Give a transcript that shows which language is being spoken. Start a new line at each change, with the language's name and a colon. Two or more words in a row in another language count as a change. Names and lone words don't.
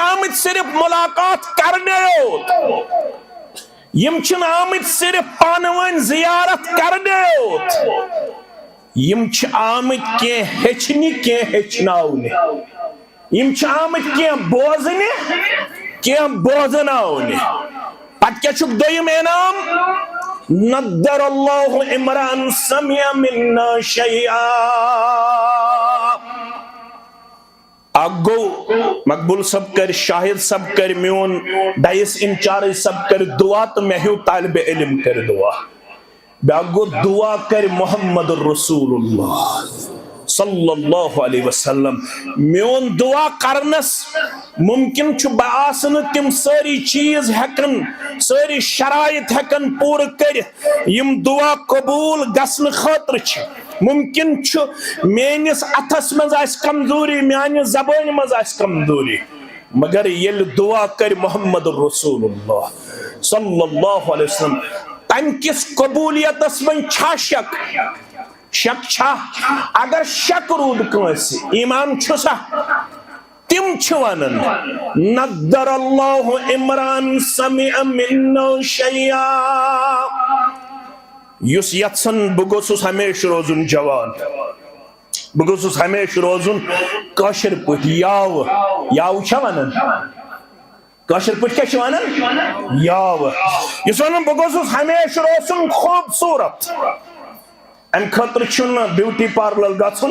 Kashmiri: آمٕتۍ صرف ملاقات کرنے یوت یم چھِنہٕ آمٕتۍ صرف پانہٕ ؤنۍ زیارت کرنے یوت یم چھِ آمٕتۍ کینٛہہ ہیٚچھنہِ کینٛہہ ہیٚچھناونہِ یم چھِ آمٕتۍ کینٛہہ بوزنہِ کینٛہہ بوزناونہِ پتہٕ کیٛاہ چھُکھ دوٚیِم انعام
Arabic: نضر اللہ امرأن سمع منا شیئا
Kashmiri: اکھ گوٚو مقبول صٲب کر شاہد صٲب کر میون ڈائس انچارج صٲب کر دعا تہٕ مےٚ ہیوٗ طالبِ علم کر دعا بیاکھ گوٚو دعا کر محمد رسول اللہ
Arabic: صلی اللہ علیہ وسلم
Kashmiri: میون دعا کرنس ممکن چھُ بہٕ آسہٕ نہٕ تِم سٲری چیٖز ہٮ۪کان سٲری شرائط ہٮ۪کان پوٗرٕ کٔرِتھ یم دعا قبوٗل گژھنہٕ خٲطرٕ چھِ ممکن چھُ میٲنِس اتھس منٛز آسہِ کمزوری میانہِ زبٲنہِ منٛز آسہِ کمزوری مگر ییٚلہِ دعا کرِ محمد رسول اللہ
Arabic: صلی اللہ علیہ وسلم
Kashmiri: تمہِ کِس قبولیتس منٛز چھا شک شک چھا اگر شک روٗد کٲنٛسہِ ایمان چھُسا تِم چھِ ونان
Arabic: نضر اللہ امرأن سمع منا شیئا
Kashmiri: یُس یژھان بہٕ گوٚژھُس ہمیشہ روزُن جوان بہٕ گوٚژھُس ہمیشہ روزُن کٲشِر پٲٹھۍ یاوٕ یاوٕ چھا ونان کٲشِر پٲٹھۍ کیٛاہ چھِ ونان یاوٕ یُس ونان بہٕ گوٚژھُس ہمیشہ روزُن خوٗبصوٗرت امہِ خٲطرٕ چھُنہٕ
English: beauty parlor
Kashmiri: گژھُن